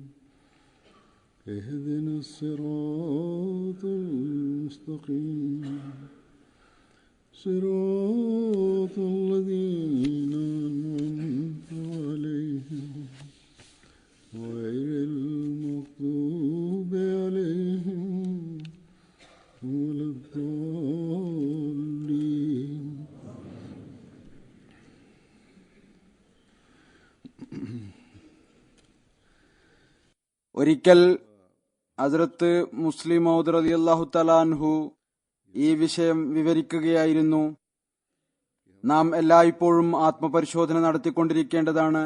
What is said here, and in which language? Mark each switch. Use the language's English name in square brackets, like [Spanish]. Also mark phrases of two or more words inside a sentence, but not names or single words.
[Arabic] اهدنا الصراط المستقيم صراط الذين أنعمت عليهم غير المغضوب عليهم ولا الضالين. [Malayalam] ഒരിക്കൽ ഹസ്രത്ത് മുസ്ലിം മൗദ് [Arabic] رضي الله تعالى عنه [Malayalam] ഈ വിഷയം വിവരിക്കുകയായിരുന്നു. നാം എല്ലായ്പ്പോഴും ആത്മപരിശോധന നടത്തിക്കൊണ്ടിരിക്കേണ്ടതാണ്.